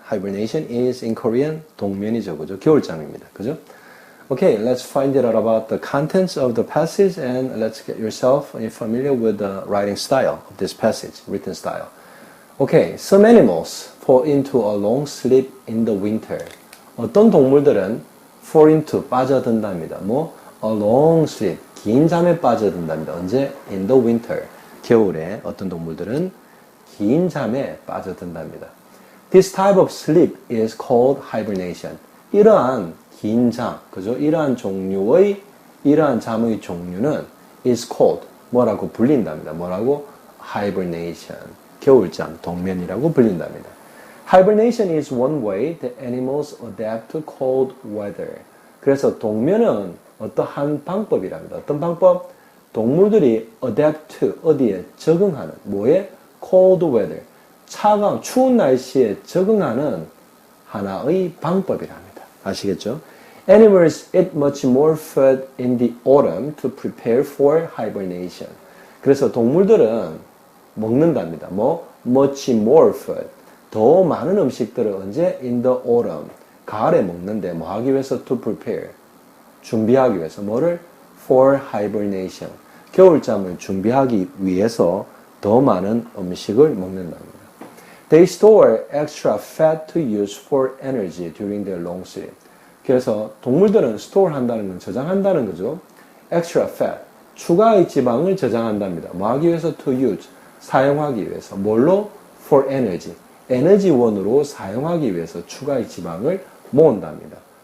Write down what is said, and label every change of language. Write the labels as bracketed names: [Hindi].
[English] Hibernation is in Korean [Korean] 동면이죠, 그죠? 겨울잠입니다, 그죠? [English] Okay, let's find out about the contents of the passage and let's get yourself familiar with the writing style of this passage, written style. Okay, some animals fall into a long sleep in the winter. [Korean] 어떤 동물들은 fall into 빠져든답니다. [English] a long sleep [Korean] 긴 잠에 빠져든답니다. 언제? [English] in the winter [Korean] 겨울에 어떤 동물들은 긴 잠에 빠져든답니다. [English] This type of sleep is called hibernation. [Korean] 이러한 긴 잠, 그죠? 이러한 종류의 이러한 잠의 종류는 is called 뭐라고 불린답니다. 뭐라고? hibernation 겨울잠, 동면이라고 불린답니다. [English] Hibernation is one way that animals adapt to cold weather. [Korean] 그래서 동면은 어떠한 방법이랍니다. 어떤 방법? 동물들이 adapt to, 어디에? 적응하는, 뭐에? [English] cold weather. [Korean] 차가운, 추운 날씨에 적응하는 하나의 방법이랍니다. 아시겠죠? [English] Animals eat much more food in the autumn to prepare for hibernation. [Korean] 그래서 동물들은 먹는답니다. [English] much more food. [Korean] 더 많은 음식들을 언제? [English] in the autumn. [Korean] 가을에 먹는데 뭐 하기 위해서? [English] to prepare. [Korean] 준비하기 위해서. 뭐를? [English] for hibernation. [Korean] 겨울잠을 준비하기 위해서 더 많은 음식을 먹는답니다. [English] They store extra fat to use for energy during their long sleep. [Korean] 그래서 동물들은 store 한다는 건 저장한다는 거죠. [English] extra fat. [Korean] 추가의 지방을 저장한답니다. 뭐 하기 위해서? [English] to use. [Korean] 사용하기 위해서. 뭘로? [English] for energy. [Korean] 에너지원으로 사용하기 위해서 추가의 지방을 모은답니다.